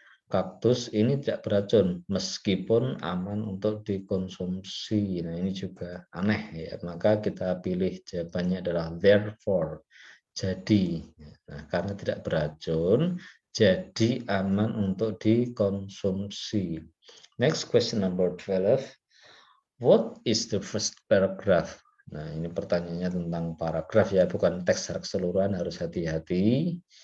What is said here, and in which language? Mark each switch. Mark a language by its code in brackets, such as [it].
[id] Kaktus ini tidak beracun meskipun aman untuk dikonsumsi. Nah, ini juga aneh ya. Maka kita pilih jawabannya adalah therefore. Jadi, nah, karena tidak beracun, jadi aman untuk dikonsumsi. [en] Next question number 12. What is the first paragraph? [id] Nah, ini pertanyaannya tentang paragraf ya, bukan teks secara keseluruhan, harus hati-hati.